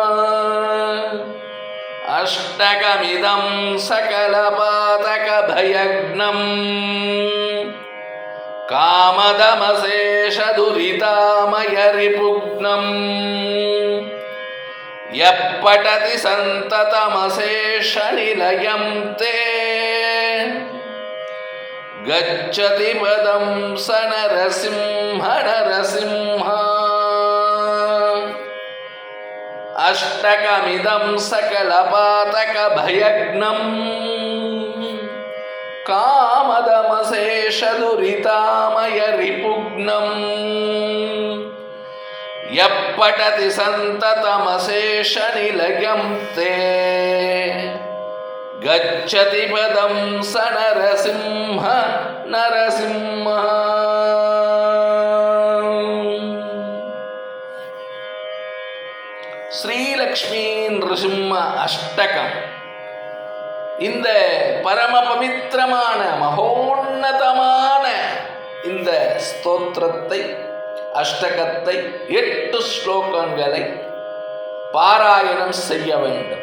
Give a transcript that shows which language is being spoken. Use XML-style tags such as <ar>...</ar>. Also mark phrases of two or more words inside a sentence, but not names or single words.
<sa>अष्टकमिदं सकल पातक भयघ्नं कामदमशेष दुरितामय रिपुघ्नं यप्पटति सन्ततमशेष निलयं ते गच्छति पदं स नरसिंह नरसिंह. अष्टकमिदं सकल पातक भयघ्नं कामदमशेष दुरितामय रिपुघ्नं यपठति सन्ततमशेषनिलयं ते गच्छति पदं स नरसिंह नरसिंह.</sa> <ta>ஸ்ரீலக்ஷ்மி நிருசிம்ம அஷ்டகம். இந்த பரம பவித்திரமான மகோன்னதமான இந்த ஸ்தோத்திரத்தை, அஷ்டகத்தை, 8 ஸ்லோகங்களை பாராயணம் செய்ய வேண்டும்.</ta>